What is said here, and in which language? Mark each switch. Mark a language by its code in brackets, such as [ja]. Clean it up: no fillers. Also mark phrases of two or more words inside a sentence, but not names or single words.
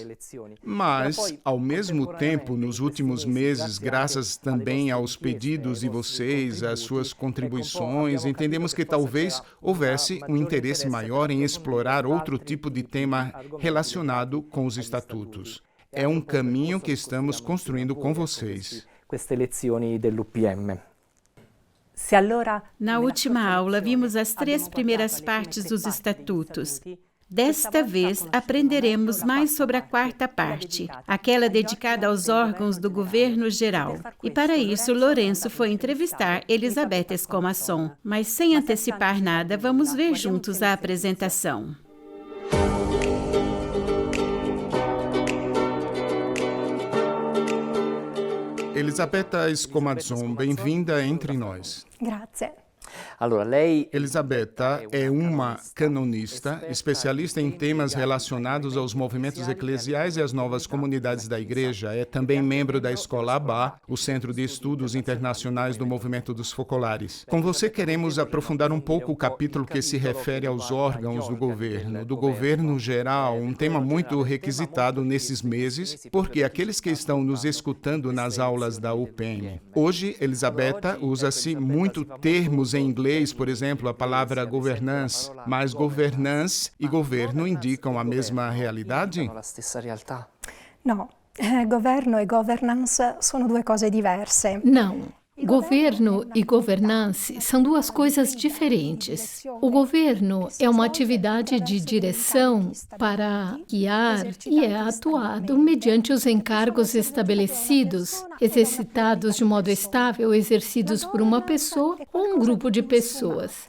[pt] Mas, ao mesmo tempo, nos últimos meses, graças também aos pedidos de vocês, às suas contribuições, entendemos que talvez houvesse um interesse maior em explorar outro tipo de tema relacionado com os estatutos. É um caminho que estamos construindo com vocês. [it] queste lezioni dell'UPM. [pt] Na última aula, vimos as 3 primeiras partes dos estatutos. Desta vez, aprenderemos mais sobre a quarta parte, aquela dedicada aos órgãos do governo geral. E para isso, Lourenço foi entrevistar Elisabetta Escomasson. Mas sem antecipar nada, vamos ver juntos a apresentação. Elisabetta Escomasson, bem-vinda entre nós. [it] Grazie. [pt] Elisabetta é uma canonista, especialista em temas relacionados aos movimentos eclesiais e às novas comunidades da Igreja. É também membro da Escola Abá, o Centro de Estudos Internacionais do Movimento dos Focolares. Com você queremos aprofundar um pouco o capítulo que se refere aos órgãos do governo geral, um tema muito requisitado nesses meses, porque aqueles que estão nos escutando nas aulas da UPM. Hoje, Elisabetta, usa-se muito termos em inglês, por exemplo, a palavra governance, mas governance e governo indicam a mesma realidade? [it] No, governo e governance sono due cose diverse. [pt] Não. Governo e governance são duas coisas diferentes. O governo é uma atividade de direção para guiar e é atuado mediante os encargos estabelecidos, exercitados de modo estável, exercidos por uma pessoa ou um grupo de pessoas.